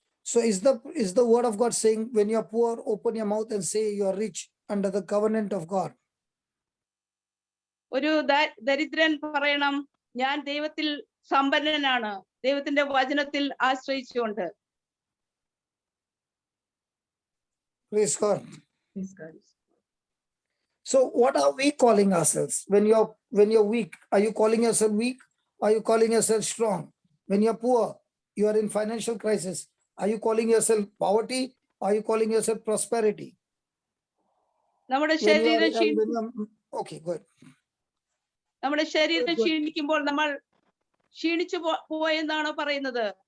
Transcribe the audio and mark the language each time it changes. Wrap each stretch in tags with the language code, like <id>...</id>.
<en>So is the word of God saying, when you are poor, open your mouth and say you are rich under the covenant of God?</en> <ml>ഒരു ദരിദ്രൻ പറയണം, ഞാൻ ദൈവത്തിൽ സമ്പന്നനാണ്, ദൈവത്തിന്റെ വചനത്തിൽ ആശ്രയിച്ചുകൊണ്ട്.</ml> <en>Praise God. Praise God. So what are we calling ourselves? When you're weak, are you calling yourself weak? Or are you calling yourself strong? When you're poor, you are in financial crisis, are you calling yourself poverty, or are you calling yourself prosperity?</en> <ml>നമ്മുടെ ശരീരം</ml> <en>okay, good.</en> <ml>നമ്മുടെ ശരീരം ക്ഷീണിക്കുമ്പോൾ നമ്മൾ ക്ഷീണിച്ചു പോയെന്നാണോ പറയുന്നത്?</ml>